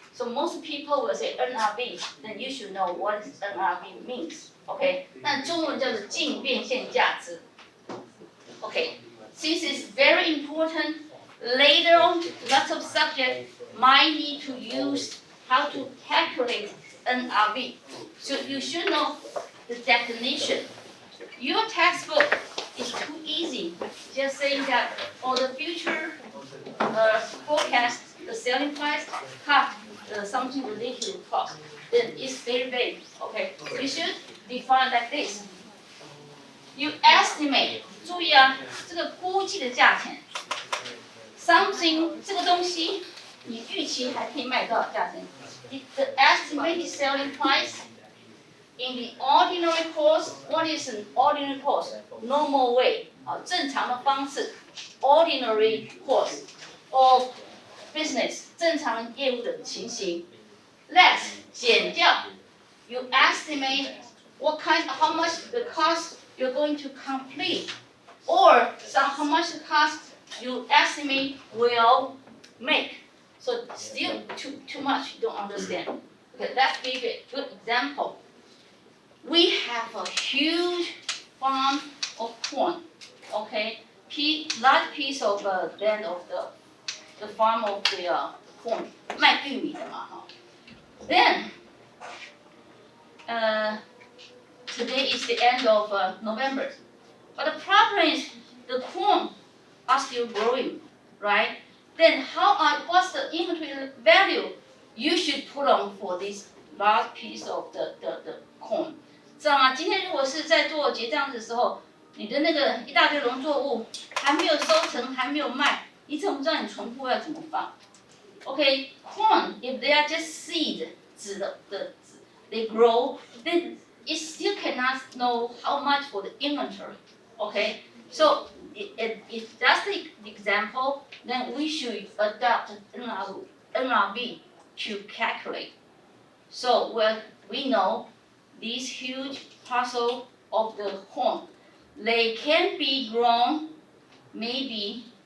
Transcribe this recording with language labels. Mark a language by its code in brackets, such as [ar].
[en] So most people will say NRV, then you should know what NRV means, okay? [zh] 那中文叫做净变现价值。 [en] Okay, this is very important. Later on, lots of subjects might need to use how to calculate NRV. So you should know the definition. Your textbook is too easy, just saying that for the future forecast, the selling price, cut something related to cost. Then it's very vague. Okay, you should define like this. You estimate. [zh] 注意啊，这个估计的价钱 ， [en] something [zh] 这个东西，你预期还可以卖多少价钱 ？ [en] The estimated selling price in the ordinary course. What is an ordinary course? Normal way [zh] 啊，正常的方式 [en] ，ordinary course of business [zh] 正常业务的情形 [en] ，less [zh] 减掉 [en] ，you estimate how much the cost you're going to complete. Or how much the cost you estimate will make. So still too much, you don't understand. Okay, let's give a good example. We have a huge farm of corn. Okay, large piece of land of the farm of the corn. [zh] 卖玉米的嘛哈。 [en] Then, today is the end of November. But the problem is the corn are still growing, right? Then what's the inventory value you should put on for this large piece of the corn? [zh] 知道吗？今天如果是在做结账的时候，你的那个一大堆农作物还没有收成，还没有卖，你怎么知道你存货要怎么放 ？ [en] Okay, corn, if they are just seed, [zh] 籽的 [en] they grow, then it still cannot know how much for the inventory. Okay, so if that's the example, then we should adopt NRV to calculate. So we know these huge parcel of the corn, they can be grown maybe